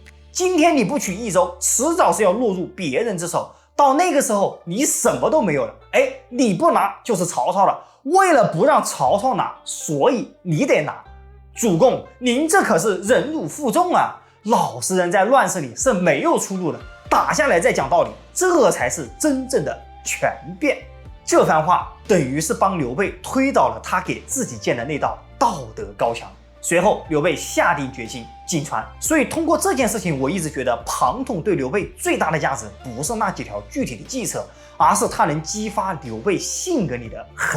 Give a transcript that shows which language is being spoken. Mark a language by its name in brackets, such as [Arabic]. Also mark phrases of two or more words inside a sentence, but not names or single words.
[Chinese] 今天你不取益州，遲早是要落入別人之手，到那個時候你什麼都沒有了。哎，你不拿就是曹操了。為了不讓曹操拿，所以你得拿。主公，您這可是忍辱負重啊！老實人在亂世裡是没有出路的。打下來再講道理，這才是真正的權變。這番話等於是幫劉備推倒了他給自己建的那道道德高牆。隨後，劉備下定決心進川。所以通過這件事情，我一直覺得龐統對劉備最大的價值不是那幾條具體的計策，而是他能激發劉備性格裡的狠。